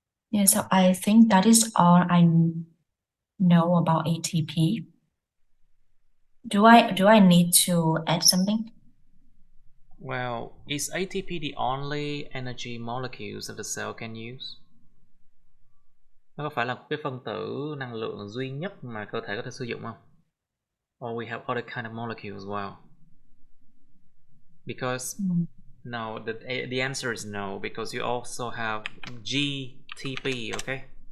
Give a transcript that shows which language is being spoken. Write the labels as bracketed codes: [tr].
[en] Yeah, so I think that is all I know about ATP. Do I need to add something? Well, is ATP the only energy molecules that the cell can use? [vi] Nó có phải là cái phân tử năng lượng duy nhất mà cơ thể có thể sử dụng không? [en] Or we have other kind of molecules as well? Because no, the answer is no, because you also have GTP, okay?